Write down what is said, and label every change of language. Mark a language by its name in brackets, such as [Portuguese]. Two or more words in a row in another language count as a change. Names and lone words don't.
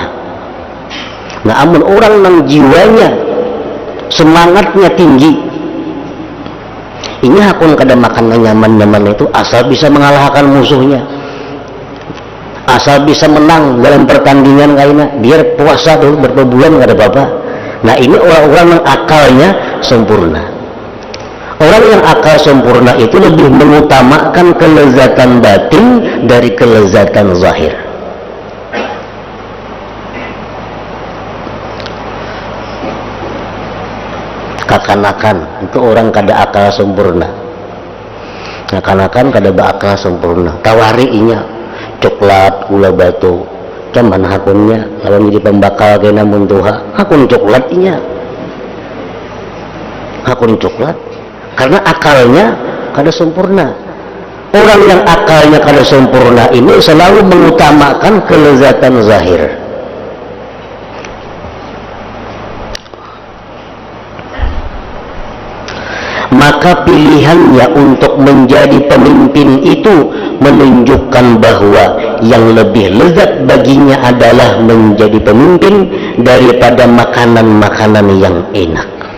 [Banjar] Nah amun orang yang jiwanya semangatnya tinggi, ini akun kada makan nyaman-nyaman itu asal bisa mengalahkan musuhnya, asal bisa menang dalam pertandingan kayaknya, biar puasa dulu berapa bulan kada apa-apa. [Indonesian] Nah ini orang-orang yang akalnya sempurna. Orang yang akal sempurna itu lebih mengutamakan kelezatan batin dari kelezatan zahir. [Banjar] Kakanakan itu orang kada akal sempurna, kakanakan kada berakal sempurna. Tawariinya coklat gula batu, cuman hakunnya kalau jadi pembakal kena muntuha, hakun coklatnya, hakun coklat, karena akalnya kada sempurna. [Indonesian] Orang yang akalnya kada sempurna ini selalu mengutamakan kelezatan zahir. Maka pilihannya untuk menjadi pemimpin itu menunjukkan bahwa yang lebih lezat baginya adalah menjadi pemimpin daripada makanan-makanan yang enak.